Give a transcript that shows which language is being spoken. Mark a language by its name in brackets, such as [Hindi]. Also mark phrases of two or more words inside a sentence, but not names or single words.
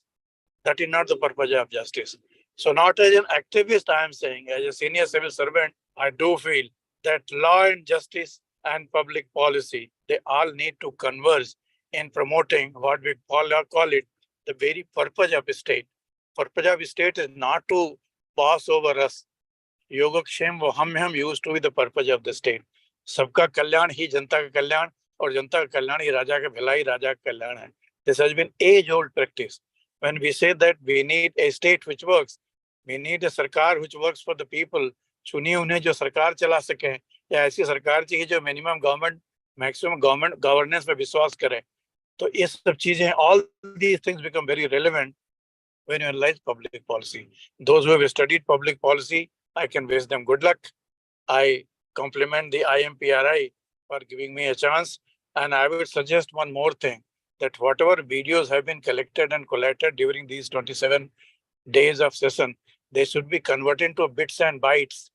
[English] That is not the purpose of justice. So not as an activist, I am saying, as a senior civil servant, I do feel that law and justice and public policy, they all need to converge in promoting what we call it the very purpose of the state. Purpose of the state is not to boss over us. Yogakshem [Hindi] वो हम [English] used to be the purpose of the state. [Hindi] सबका कल्याण ही जनता का कल्याण, और जनता का कल्याण ही राजा का भलाई, राजा का कल्याण है. [English] This has been age-old practice. When we say that we need a state which works, we need a sarkar which works for the people. [Hindi] चुनी उन्हें जो सरकार चला सके या ऐसी सरकार चाहिए जो [English] minimum government maximum government governance [Hindi] पे विश्वास करे. तो ये सब चीजें, [English] all these things become very relevant when you analyze public policy. Those who have studied public policy, I can wish them good luck. I compliment the IMPRI for giving me a chance And I would suggest one more thing, that whatever videos have been collected and collated during these 27 days of session, they should be converted into bits and bytes.